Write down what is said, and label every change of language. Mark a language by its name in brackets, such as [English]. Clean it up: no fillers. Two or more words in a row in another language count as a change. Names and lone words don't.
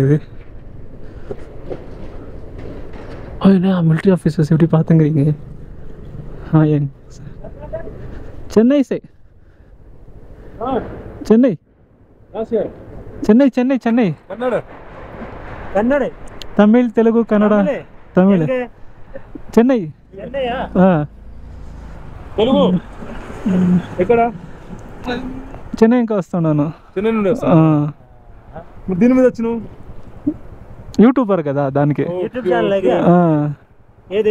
[Tamil] இது என்ன மிலிட்ரி ஆஃபீஸர்ஸ் எப்படி பார்த்துங்கிறீங்க? சென்னை சென்னை சென்னை சென்னை சென்னை कन्नड़ தமிழ், தெலுங்கு, கன்னடா. தமிழ் చెన్నై. [Telugu] తెలుగు ఎక్కడ? చెన్నై ఇంకా వస్తున్నాను. చెన్నై నుండి దీని మీద వచ్చినావు? యూట్యూబర్ కదా, దానికి. యూట్యూబ్ ఛానల్ ఏది